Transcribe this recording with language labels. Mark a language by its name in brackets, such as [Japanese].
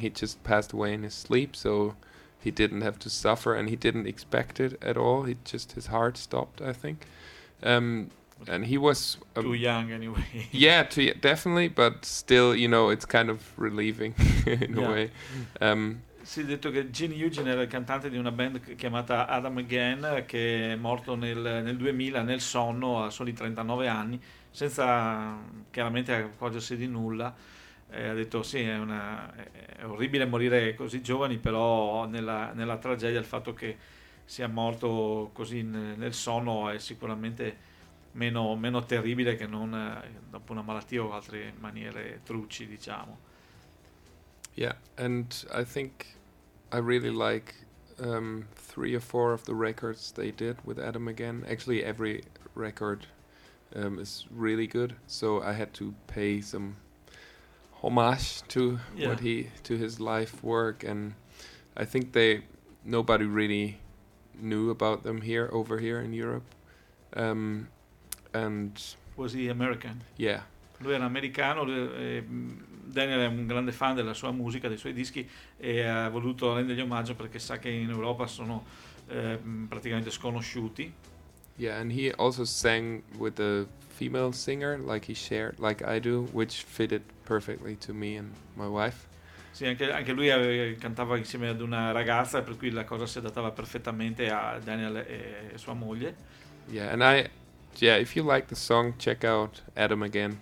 [English] He just passed away in his sleep, so he didn't have to suffer, and he didn't expect it at all. He just, his heart stopped, I think. And he was too young anyway. Yeah, definitely, but still, you know, it's kind of relieving in a way. [Italian] Si è detto che Gene Eugene era il cantante di una band chiamata Adam Again, che è morto nel 2000 nel sonno a soli 39 anni, senza chiaramente accorgersi di nulla. Ha detto sì, è orribile morire così giovani, però nella tragedia il fatto che sia morto così nel sonno è sicuramente meno terribile che non dopo una malattia o altre maniere truci, diciamo. [English] Yeah, and I think I really like three or four of the records they did with Adam Again. Actually, every record is really good, so I had to pay some homage to to his life work. And I think nobody really knew about them here over here in Europe. And was he American? Yeah. [Italian] Lui era americano. Daniel è un grande fan della sua musica, dei suoi dischi, e ha voluto rendergli omaggio perché sa che in Europa sono praticamente sconosciuti. [English] Yeah, and he also sang with a female singer, like he shared, like I do, which fitted perfectly to me and my wife. [Italian] Sì, anche lui cantava insieme ad una ragazza, per cui la cosa si adattava perfettamente a Daniel e sua moglie. [English] Yeah, and I, yeah, if you like the song, check out Adam Again.